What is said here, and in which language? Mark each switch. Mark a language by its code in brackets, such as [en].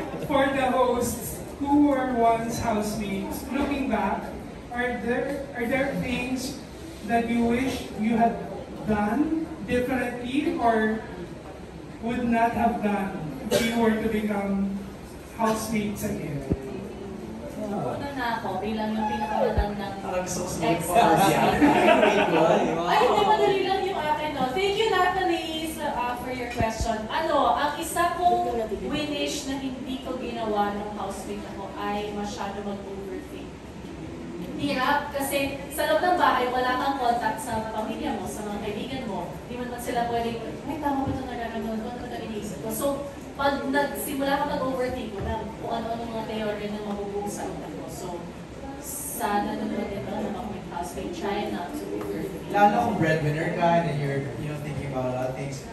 [en] For the hosts who were once housemates, looking back, are there things that you wish you had done differently or would not have done if you were to become housemates again? [tl] Una na ako, bilang yung pinakamatandang Parang gusto ko sa ex Ay, hindi madali lang yung akin, no? [en] Thank you, Natalie, for your question. [tl] Ang isa kong wish na hindi ko ginawa nung housemate ako ay masyado mag-overthink. Hirap, kasi sa loob ng bahay, wala kang contact sa pamilya mo, sa mga kaibigan mo. Hindi man sila pwedeng, ay, tama ba ito nagaganon ko? Ano ba ito iniisip ko? So, pag nagsimula ka mag-overthink mo na kung ano-ano mga teorya na mabubuo sa utak mo. So, sana naman din ba na mag housemate, [en] try not to overthink. [tl] Lalo kung [en] breadwinner ka and you're thinking about a lot of things.